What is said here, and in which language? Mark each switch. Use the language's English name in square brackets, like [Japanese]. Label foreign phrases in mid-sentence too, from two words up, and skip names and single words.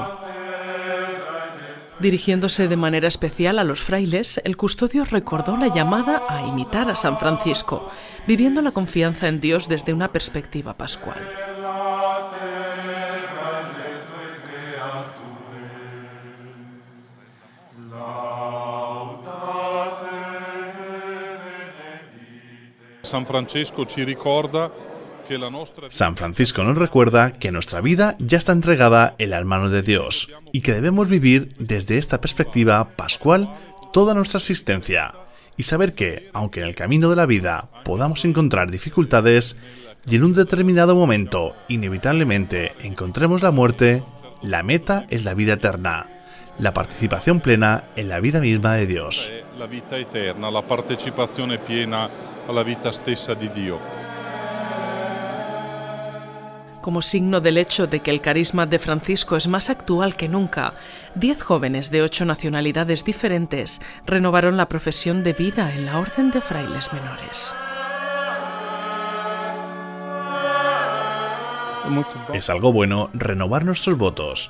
[Spanish] Dirigiéndose de manera especial a los frailes, el custodio recordó la llamada a imitar a San Francisco, viviendo la confianza en Dios desde una perspectiva pascual. [Italian] San Francesco ci ricorda que la nostra... [Spanish] San Francisco nos recuerda que nuestra vida ya está entregada en las manos de Dios y que debemos vivir desde esta perspectiva pascual toda nuestra existencia y saber que, aunque en el camino de la vida podamos encontrar dificultades y en un determinado momento inevitablemente encontremos la muerte, la meta es la vida eterna, la participación plena en la vida misma de Dios. [Italian] La vita eterna, la partecipazione piena alla vita stessa di Dio. [Spanish] Como signo del hecho de que el carisma de Francisco es más actual que nunca, 10 jóvenes de 8 nacionalidades diferentes renovaron la profesión de vida en la Orden de Frailes Menores. Es algo bueno renovar nuestros votos.